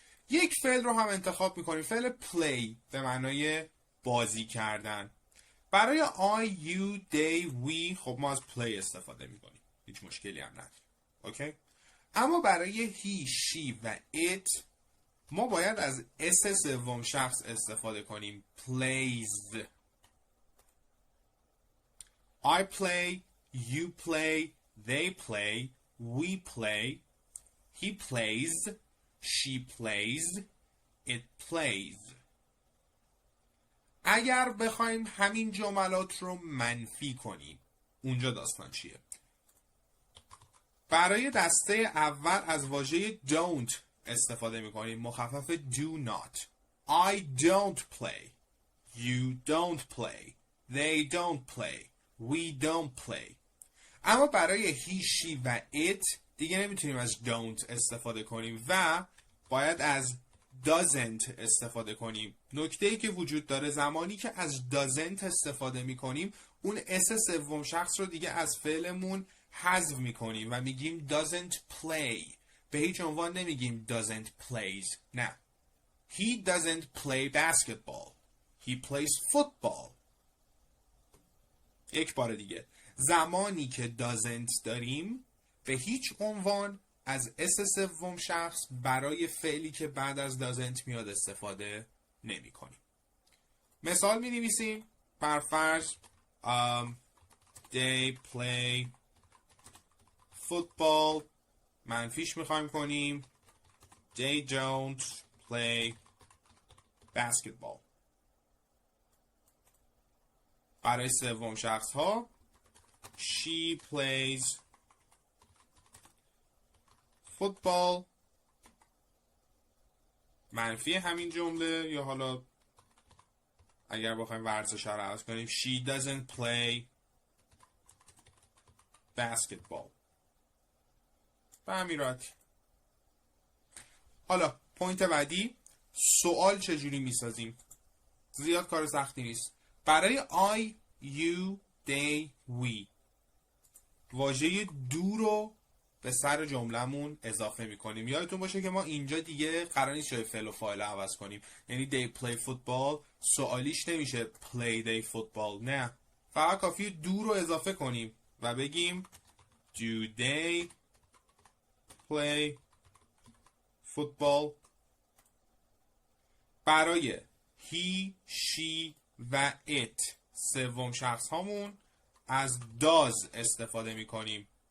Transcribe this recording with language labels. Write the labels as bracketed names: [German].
[Persian] یک فعل رو هم انتخاب میکنیم، فعل play به معنای بازی کردن. برای I, you, they, we خب ما از play استفاده میکنیم، هیچ مشکلی هم نداریم. اوکی؟ اما برای he, she و it ما باید از اس سوم شخص استفاده کنیم. [English] plays. I play, you play, they play, we play, he plays, she plays, it plays. [Persian] اگر بخوایم همین جملات رو منفی کنیم اونجا داستان چیه؟ برای دسته اول از واژه don't استفاده میکنیم، مخفف do not. [English] I don't play, you don't play, they don't play, we don't play. [Persian] اما برای he, she و it دیگه نمیتونیم از don't استفاده کنیم و باید از doesn't استفاده کنیم. نکته‌ای که وجود داره زمانی که از doesn't استفاده میکنیم اون اس سوم شخص رو دیگه از فعلمون حذف میکنیم و میگیم [English] doesn't play. [Persian] به هیچ عنوان نمیگیم [English] doesn't plays. [Persian] نه. [English] He doesn't play basketball. He plays football. [Persian] یک بار دیگه. زمانی که doesn't داریم به هیچ عنوان از اس سوم شخص برای فعلی که بعد از doesn't میاد استفاده نمی کنیم. مثال می نویسیم. بر فرض [English] they play football. [Persian] منفیش میخوایم کنیم [English] they don't play basketball. [Persian] برای سوم شخص ها [English] she plays football. [Persian] منفی همین جمله یا حالا اگر بخوایم ورزش رو عوض کنیم [English] she doesn't play basketball. [Persian] به همین راحتی. حالا پوینت بعدی، سوال چجوری میسازیم؟ زیاد کار سختی نیست. برای I, you, they, we واژه do رو به سر جمله‌مون اضافه میکنیم. یادتون باشه که ما اینجا دیگه قرار نیست جای فعل و فاعل عوض کنیم. یعنی [English] they play football [Persian] سوالیش نمیشه [English] play they football. [Persian] نه، فقط کافیه do رو اضافه کنیم و بگیم [English] do they play football. [Persian] برای he, she و it سوم شخص هامون از does استفاده میکنیم.